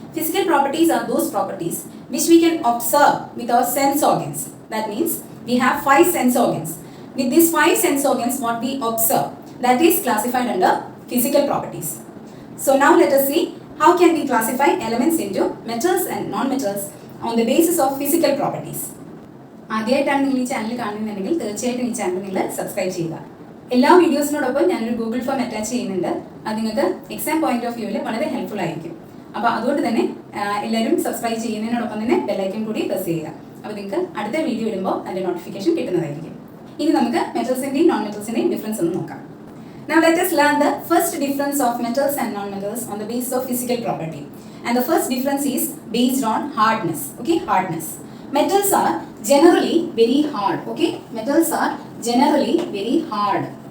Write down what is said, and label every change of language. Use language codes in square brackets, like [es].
[en] Physical properties are those properties which we can observe with our sense organs. That means we have 5 sense organs. With these 5 sense organs, what we observe, that is classified under physical properties. So now let us see how can we classify elements into metals and non-metals on the basis of physical properties. [ml] ആദ്യമായിട്ടാണ് നിങ്ങൾ ഈ channel കാണുന്നുണ്ടെങ്കിൽ തീർച്ചയായിട്ടും ഈ channel നിങ്ങൾ subscribe ചെയ്യുക. എല്ലാ വീഡിയോസിനോടൊപ്പം ഞാനൊരു ഗൂഗിൾ ഫോം അറ്റാച്ച് ചെയ്യുന്നുണ്ട്. അത് നിങ്ങൾക്ക് എക്സാം പോയിന്റ് ഓഫ് വ്യൂവിൽ വളരെ ഹെൽപ്ഫുൾ ആയിരിക്കും. അപ്പോൾ അതുകൊണ്ട് തന്നെ എല്ലാവരും സബ്സ്ക്രൈബ് ചെയ്യുന്നതിനോടൊപ്പം തന്നെ ബെല്ലൈക്കൺ കൂടി പ്രസ് ചെയ്യുക. അപ്പോൾ നിങ്ങൾക്ക് അടുത്ത വീഡിയോ ഇടുമ്പോൾ അതിൻ്റെ നോട്ടിഫിക്കേഷൻ കിട്ടുന്നതായിരിക്കും. ഇനി നമുക്ക് മെറ്റൽസിൻ്റെയും നോൺ മെറ്റൽസിൻ്റെയും ഡിഫറൻസ് ഒന്ന് നോക്കാം. [en] Now let us learn the first difference of metals and non-metals on the basis of physical property. And the first difference is based on hardness. Okay, hardness. Metals are generally very hard. Okay, metals are generally very hard.